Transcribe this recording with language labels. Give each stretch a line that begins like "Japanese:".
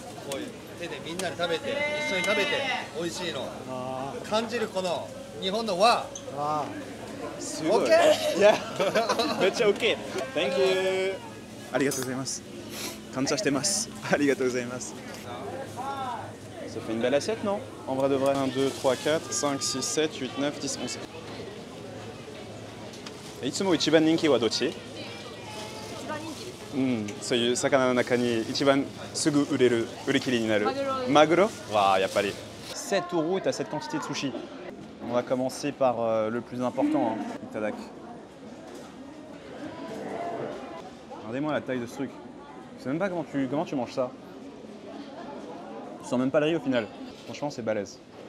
Japanese: こういう手でみんなで食べて、一緒に食べて美味しいの感じるこの日本の和。すごい。いや、めっちゃ OK。
English: Thank you。
Japanese: ありがとうございます。感謝してます。ありがとうございます。
French: Ça fait une belle assiette, non? En vrai de vrai. 1, 2, 3, 4, 5, 6, 7, 8, 9, 10, 11.
Japanese: いつも一番人気はどっち？一番人気？そういう魚の中に一番すぐ売り切りになる。マグロ？わあ、やっぱり。
French: 7 euros et t'as cette quantité de sushi. On va commencer par le plus important, Itadak. Regardez-moi la taille de ce truc. Je sais même pas comment tu manges ça. Tu sens même pas le riz au final. Franchement, c'est balèze.